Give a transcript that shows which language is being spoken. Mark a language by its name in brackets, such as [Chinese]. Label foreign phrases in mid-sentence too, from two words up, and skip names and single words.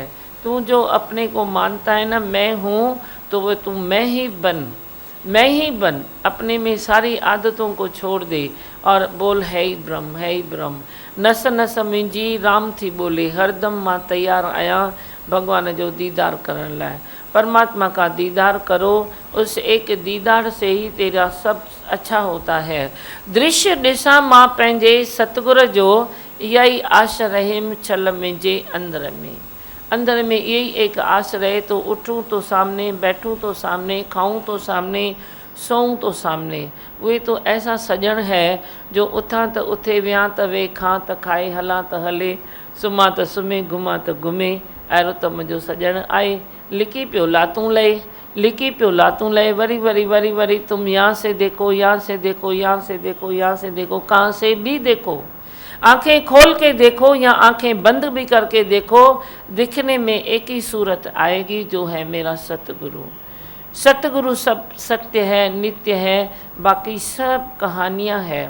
[Hindi] तू जो अपने को मानता है ना मैं हूँ, तो वो तू मैं ही बन। अपने में सारी आदतों को छोड़ दे और बोल है ही ब्रह्म, है ही ब्रह्म। [Sindhi] नस नस मुंहिंजी राम थी बोले, हरदम मां तैयार आया भगवान जो दीदार करण लाइ। [Hindi] परमात्मा का दीदार करो, उस एक दीदार से ही तेरा सब अच्छा होता है। [Sindhi] दृश्य ॾिसां मां पंहिंजे सतगुर जो, इहा ई आश रहे छल मुंहिंजे अंदर में [Hindi] यही एक आस रहे। तो उठूँ तो सामने, बैठूँ तो सामने, खाऊं तो सामने, सोऊं तो सामने। वे तो ऐसा सजण है जो [Sindhi] उथां त उथे, वियां त वे, खां त खाए, हलां त हले, सुम्हां त सुम्हे, घुमां त घुमे। अहिड़ो त मुंहिंजो सजण आहे। लिकी पियो लातूं लहे, लिकी पियो लातूं लहे वरी वरी वरी वरी [Hindi] तुम यहाँ से देखो, यहाँ से देखो, यहाँ से देखो, यहाँ से देखो, कहाँ से भी देखो, आंखें खोल के देखो या आंखें बंद भी करके देखो, दिखने में एक ही सूरत आएगी जो है मेरा सतगुरु। सतगुरु सब सत्य है, नित्य है, बाकी सब कहानियाँ है।